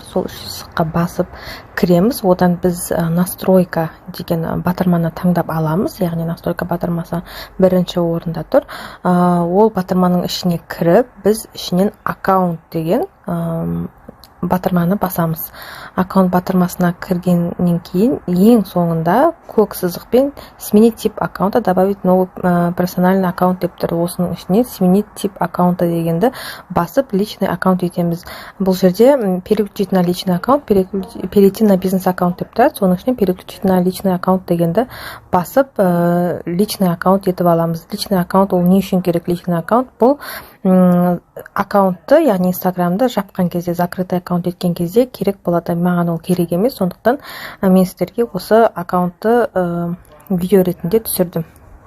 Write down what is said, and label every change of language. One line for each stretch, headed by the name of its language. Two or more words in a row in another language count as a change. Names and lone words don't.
Kazakh: Сол 3 сызыққа басып кіреміз. Одан біз настройка деген батырманы таңдап аламыз. Яғни настройка батырмасы бірінші орында тұр. Ол батырманың ішіне кіріп, біз ішінен аккаунт деген батырманы басамыз. Аккаунт батырмасына кіргеннен кейін ең соңында көк сызықпен
Russian: сменить тип аккаунта, добавить новый персональный аккаунт
Kazakh: деп тұр. Осының ішіне
Russian: сменить тип аккаунта
Kazakh: дегенді басып
Russian: личный аккаунт
Kazakh: етеміз. Бұл жерде
Russian: переключить на личный аккаунт, перейти на бизнес аккаунт
Kazakh: деп тұрады. Соның ішіне
Russian: переключить на личный аккаунт
Kazakh: дегенді басып
Russian: личный аккаунт
Kazakh: етіп аламыз.
Russian: Личный аккаунт
Kazakh: ол не үшін керек?
Russian: Личный аккаунт
Kazakh: бұл аккаунтты, яғни Инстаграмды жапқан кезде,
Russian: закрытый аккаунт
Kazakh: еткен кезде керек болады. Маған ол керек емес, сондықтан мен сіздерге осы аккаунтты видео ретінде түсірдім.